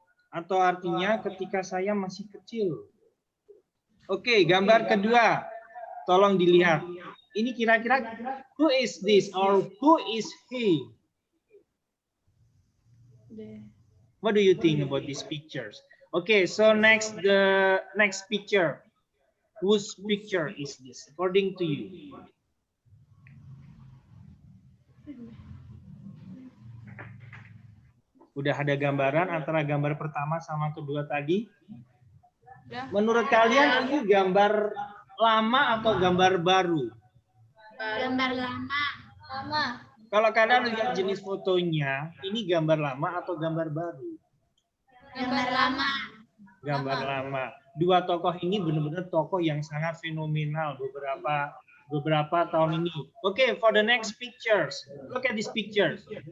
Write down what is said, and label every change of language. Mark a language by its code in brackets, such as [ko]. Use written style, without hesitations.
[id] Atau artinya ketika saya masih kecil. Oke, gambar kedua. Tolong dilihat. Ini kira-kira [en] who is this or who is he? What do you think about these pictures? Okay, so the next picture. Whose picture is this according to you? [id] Udah ada gambaran antara gambar pertama sama kedua tadi? Menurut kalian ini gambar lama atau gambar baru? Gambar lama. Kalau kalian lihat jenis fotonya, ini gambar lama atau gambar baru? Gambar lama. Gambar lama. Dua tokoh ini benar-benar tokoh yang sangat fenomenal beberapa tahun ini. [en] Okay, for the next pictures, look at these pictures.